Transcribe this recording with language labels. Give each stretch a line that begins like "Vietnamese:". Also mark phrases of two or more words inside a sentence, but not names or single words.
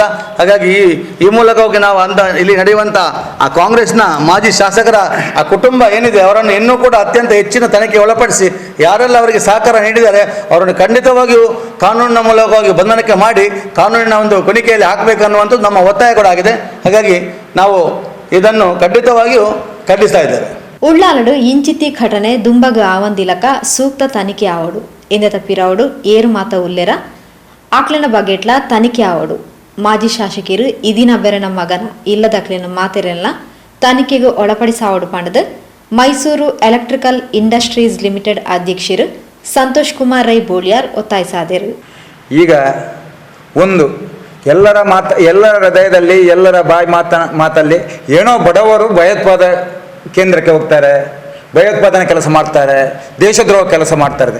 Kannada: ಹಾಗಾಗಿ ಈ ಮೂಲಕವಾಗಿ ನಾವು ಇಲ್ಲಿ ನಡೆಯುವಂಥ ಆ ಕಾಂಗ್ರೆಸ್ನ ಮಾಜಿ ಶಾಸಕರ ಆ ಕುಟುಂಬ ಏನಿದೆ ಅವರನ್ನು ಇನ್ನೂ ಕೂಡ ಅತ್ಯಂತ ಹೆಚ್ಚಿನ ತನಿಖೆ ಒಳಪಡಿಸಿ ಯಾರೆಲ್ಲ ಅವರಿಗೆ ಸಹಕಾರ ನೀಡಿದ್ದಾರೆ ಅವರನ್ನು ಖಂಡಿತವಾಗಿಯೂ ಕಾನೂನಿನ ಮೂಲಕವಾಗಿ ಬಂಧನಕ್ಕೆ ಮಾಡಿ ಕಾನೂನಿನ ಒಂದು ಕೊಣಿಕೆಯಲ್ಲಿ ಹಾಕಬೇಕನ್ನುವಂಥದ್ದು ನಮ್ಮ ಒತ್ತಾಯ ಕೂಡ ಆಗಿದೆ. ಹಾಗಾಗಿ ನಾವು ಇದನ್ನು ಖಂಡಿತವಾಗಿಯೂ ಖಂಡಿಸ್ತಾ ಇದ್ದೇವೆ.
Tulu: ಉಳ್ಳಾಲಡು ಇಂಚಿತಿ ಘಟನೆ ದುಂಬಗ ಆವಂದಿಲಕ ಸೂಕ್ತ ತನಿಖೆ ಆವಡು ಎಂದ ತಪ್ಪಿರಾವಡು ಏರು ಮಾತ ಉಲ್ಲೆರ ಆಕ್ಲಿನ ಬಗೆಟ್ಲ ತನಿಖೆ ಆವಡು ಮಾಜಿ ಶಾಸಕರು ಇದಿನ ಬೆರನ ಮಗನ ಇಲ್ಲದಕ್ಲಿನ ಮಾತೆರೆಲ್ಲ ತನಿಖೆಗೆ ಒಳಪಡಿಸಾವಡು ಪಂಡದು ಮೈಸೂರು ಎಲೆಕ್ಟ್ರಿಕಲ್ ಇಂಡಸ್ಟ್ರೀಸ್ ಲಿಮಿಟೆಡ್ ಅಧ್ಯಕ್ಷರು ಸಂತೋಷ್ ಕುಮಾರ್ ರೈ ಬೋಳಿಯಾರ್ ಒತ್ತಾಯಿಸಾದರು.
Kannada: ಈಗ ಒಂದು ಎಲ್ಲರ ಹೃದಯದಲ್ಲಿ ಎಲ್ಲರ ಮಾತಲ್ಲಿ ಏನೋ ಬಡವರು ಭಯೋತ್ಪಾದ ಕೇಂದ್ರಕ್ಕೆ ಹೋಗ್ತಾರೆ, ಭಯೋತ್ಪಾದನೆ ಕೆಲಸ ಮಾಡ್ತಾರೆ, ದೇಶದ್ರೋಹ ಕೆಲಸ ಮಾಡ್ತಾರೆ.